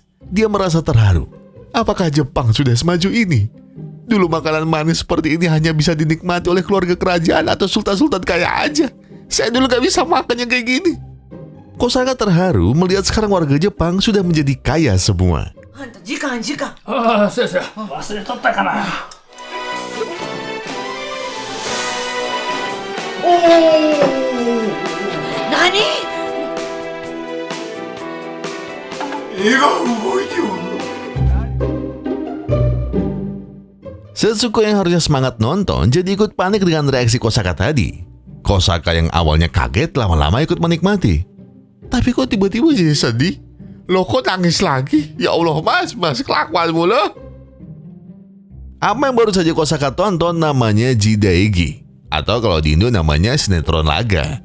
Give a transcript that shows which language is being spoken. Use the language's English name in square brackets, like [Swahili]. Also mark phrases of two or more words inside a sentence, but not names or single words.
[Indonesian] Dia merasa terharu. Apakah Jepang sudah semaju ini? Dulu makanan manis seperti ini hanya bisa dinikmati oleh keluarga kerajaan atau sultan-sultan kaya aja. Saya dulu gak bisa makan yang kayak gini. Kosaka terharu melihat sekarang warga Jepang sudah menjadi kaya semua. Jikan. [Japanese] ああ、そうです。忘れとったかな。おお。何？絵が動いておる。 [Indonesian] Setsuko yang harusnya semangat nonton jadi ikut panik dengan reaksi Kosaka tadi. Kosaka yang awalnya kaget lama-lama ikut menikmati. Tapi kok tiba-tiba jadi sedih? Loh kok nangis lagi? Ya Allah mas kelakuanmu loh. Apa yang baru saja Kosaka tonton namanya Jidaigi, atau kalau di Indo namanya sinetron laga.